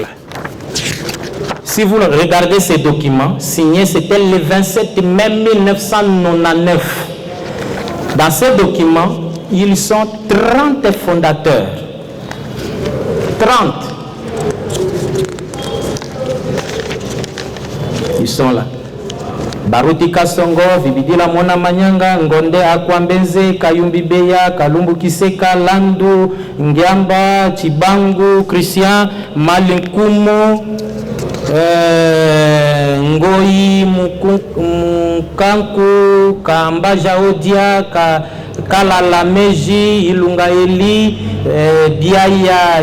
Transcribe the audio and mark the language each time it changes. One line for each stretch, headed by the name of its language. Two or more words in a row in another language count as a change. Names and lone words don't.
French: Si vous regardez ces documents, signés, c'était le 27 mai 1999. Dans ces documents, ils sont 30 fondateurs. 30. Ils sont là. Baruti Kasongo, Vibidila Mona Manyanga, Ngonde Akwambeze, Kayumbi Beya, Kalumbu Kiseka, Landu, Ngiamba, Chibangu, Christian, Malinkumu, Ngoi, Mukanku, Kambaja Odia, Kalala Meji, Ilunga Eli, Biaya